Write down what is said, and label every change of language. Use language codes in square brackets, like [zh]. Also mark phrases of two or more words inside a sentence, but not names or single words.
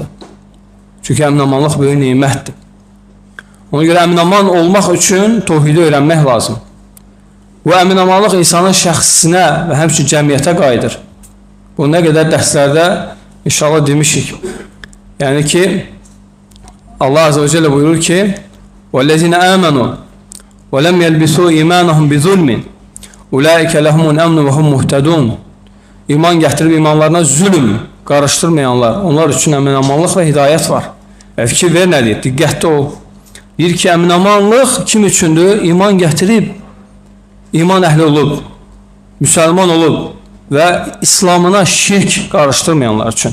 [az] Çünki əmin-amanlıq böyük neymətdir. Ona görə əmin-aman olmaq üçün tevhidi öyrənmək lazım. Bu əmin-amanlıq insanın şəxsinə və həmçinin cəmiyyətə qayıdır. Bu nə qədər dərslərdə inşallah demişik. Yəni ki, [ar] الله عز وجل [az] buyurur ki, [ar] وَالَّذِينَ آمَنُوا وَلَمْ يَلْبِسُوا إِيمَانَهُمْ بِظُلْمٍ أُولَٰئِكَ لَهُمُ الْأَمْنُ وَهُمْ مُهْتَدُونَ. [az] İman gətirib imanlarına zülm qarışdırmayanlar, onlar üçün əmin-amanlıq və hidayət var. Fikir ver nə deyir? Diqqətli ol. Deyir ki, əmin-amanlıq kim üçündür? İman gətirib, iman əhli olub, müsəlman olub və İslamına şirk qarışdırmayanlar üçün.